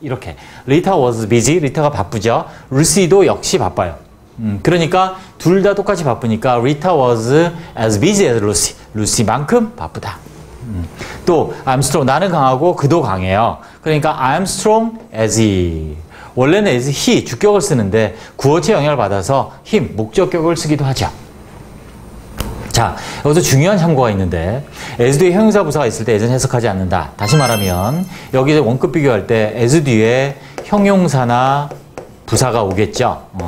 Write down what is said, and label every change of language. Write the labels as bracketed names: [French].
[Korean] 이렇게 [English] Rita was busy, [Korean] 리타가 바쁘죠. 루시도 역시 바빠요. 그러니까 둘 다 똑같이 바쁘니까 [English] Rita was as busy as Lucy, [Korean] 루시만큼 바쁘다. 또 [English] I'm strong, [Korean] 나는 강하고 그도 강해요. 그러니까 [English] I'm strong as he. [Korean] 원래는 as he 주격을 쓰는데 구어체 영향을 받아서 him 목적격을 쓰기도 하죠. 자, 여기서 중요한 참고가 있는데 as 뒤에 형용사 부사가 있을 때 as는 해석하지 않는다. 다시 말하면 여기 원급 비교할 때 as 뒤에 형용사나 부사가 오겠죠.